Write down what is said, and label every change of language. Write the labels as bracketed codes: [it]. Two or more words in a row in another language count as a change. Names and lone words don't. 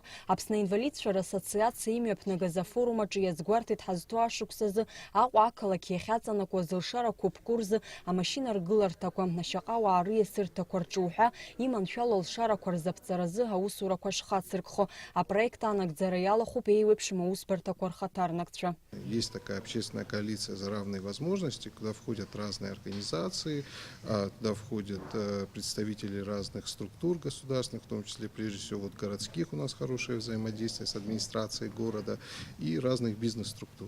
[ab] Аԥсны аинвалидцәа расоциациа имҩаԥнагаз афорум аҿы иазгәарҭеит ҳазҭоу ашықәсазы Аҟәа ақалақь иахьаҵанакуаз алшара қәыԥқәа рзы амашьына ргыларҭақәа, ашьаҟауаа рыиасырҭақәа рҿы уҳәа иманшәало алшарақәа рзаԥҵаразы аусурақәа шхацыркхо. Апроект анагӡара иалахәуп еиуеиԥшым аусбарҭақәа. [ru] Есть такая общественная коалиция за равные возможности, куда входят разные организации, туда входят представители разных структур государственных, в том числе, прежде всего, вот городских у нас хорошее взаимодействие с администрацией города и разных бизнес-структур.